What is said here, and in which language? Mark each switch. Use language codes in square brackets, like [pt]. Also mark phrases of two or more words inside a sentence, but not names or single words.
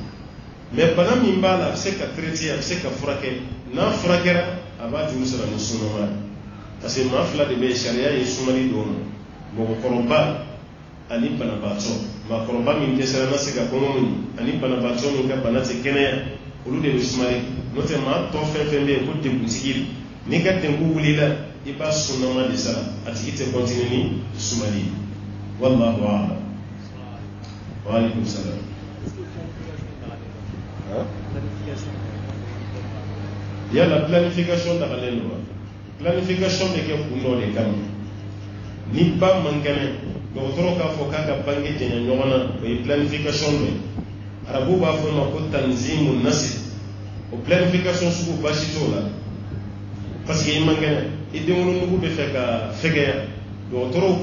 [bm] mais bana min b'a la a bɛ se ka traiter a bɛ se ka furakɛ n'a furakɛra a b'a juru sara ni sunama ye parce que maa fila de bɛ sariya ye sumali dɔw ma mɔgɔkɔrɔba ani banabaatɔ maakɔrɔba min dɛsɛra na se ka kɔngɔ min ani banabaatɔ min ka bana tɛ kɛnɛya olu de bɛ sumali n'o tɛ maa tɔ fɛn fɛn bɛ yen ko deguntigi n'i ka degun wulila i b'a sunama de sara a tigi tɛ continue ni sumali ye [ar] والله أعلم. وعليكم السلام. [bm] Yala planification dagalen don wa planification bɛ kɛ kun dɔ de kama ni ba man kɛnɛ dɔgɔtɔrɔ k'a fɔ k'a ka bange janya ɲɔgɔn na o ye planification dɔ ye arabu b'a fɔ o ma ko tanzimu nasi o planification sugu baasi t'o la parce que i man kɛnɛ i denwolonugu bɛ fɛ ka fɛgɛya dɔgɔtɔrɔw